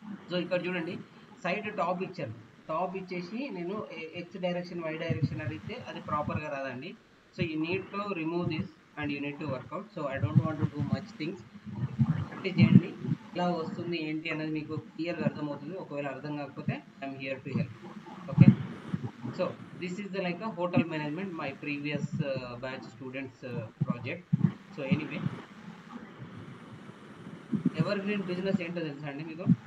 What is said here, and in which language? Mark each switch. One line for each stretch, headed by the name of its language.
Telugu: So ఇక్కడ చూడండి side top ఇచ్చాను, టాప్ ఇచ్చేసి నేను ఎక్స్ డైరెక్షన్ వై డైరెక్షన్ అడిగితే అది ప్రాపర్గా రాదండి.
English: So you need to remove this and you need to work out. So I don't want to do much things.
Telugu: Practice చేయండి, ఎలా వస్తుంది ఏంటి అనేది మీకు క్లియర్గా అర్థమవుతుంది. ఒకవేళ అర్థం కాకపోతే
English: I'm here to help. Okay, so this is the like a hotel management, my previous batch students project. So anyway,
Telugu: evergreen business ఏంటో తెలుసా అండి మీకు?